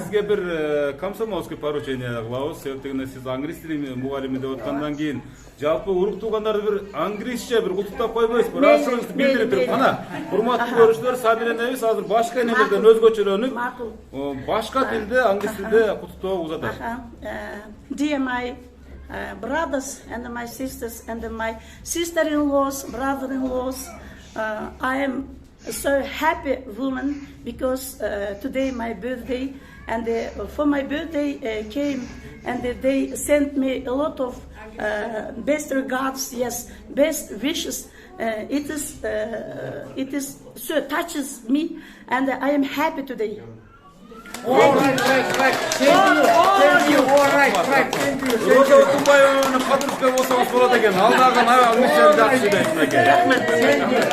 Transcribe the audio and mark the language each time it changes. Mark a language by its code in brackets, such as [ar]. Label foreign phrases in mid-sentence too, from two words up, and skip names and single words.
[ky] Сизге бир [ru] комсомольский поручение [ky] кылабыз. Себептегенде сиз англис тили мугалими деп аткандан кийин жалпы урук туугандарды бир англисче бир куттуктап койбойсузбу? Ыраазчылыгыңызды билдирип туруп. Кана, урматтуу көрүүчүлөр, Сабиренебиз азыр башка энелерден өзгөчөлөнүп, башка тилде, англис тилде куттуктоо узатат. [en] Dear my brothers and my sisters and my sister-in-laws, brother-in-laws, I am so happy woman because today my birthday, and for my birthday came and they sent me a lot of best regards, yes, best wishes. It is so touches me, and I am happy today. All right. Thank you. All right. Thank you. [ky] Roja Otunbayevаны кадырлап болсоңуз болот экен. Алдагы алгыча жакшы дейсиң экен.